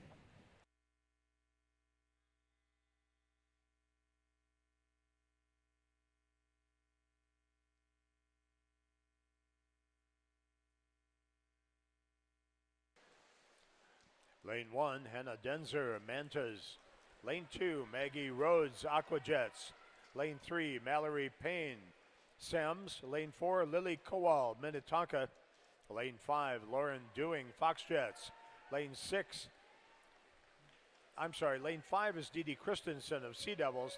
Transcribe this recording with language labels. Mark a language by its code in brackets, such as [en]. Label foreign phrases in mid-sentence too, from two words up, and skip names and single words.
[en] Lane 1, Hannah Denzer, Mantas. Lane 2, Maggie Rhodes, Aquajets. Lane 3, Mallory Payne, Sems. Lane 4, Lily Kowal, Minnetonka. Lane 5, Lauren Dewing, Foxjets. Lane 5 is Dee Dee Christensen of Sea Devils.